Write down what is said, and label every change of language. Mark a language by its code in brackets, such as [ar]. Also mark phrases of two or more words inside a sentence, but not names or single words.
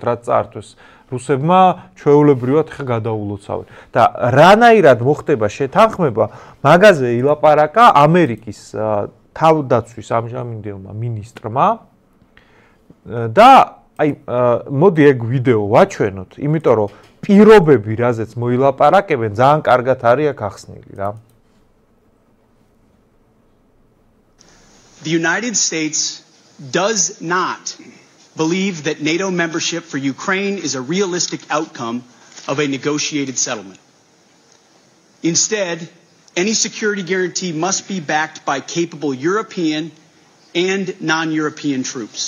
[ka] რაც წაართვეს რუსებმა ჩვეულებრივად ხა გადაულოცავენ და რანაირად მოხდება შეთანხმება მაგაზე ილაპარაკა ამერიკის თავდაცვის ამჟამინდელმა მინისტრმა და აი მოდი ეგ ვიდეო ვაჩვენოთ იმიტომ რომ პირობები რაზეც მოილაპარაკებენ ძალიან კარგად არის აქ ახსნილი რა [en] The United States does not believe that NATO membership for Ukraine is a realistic outcome of a negotiated settlement. Instead, any security guarantee must be backed by capable European and non-European troops.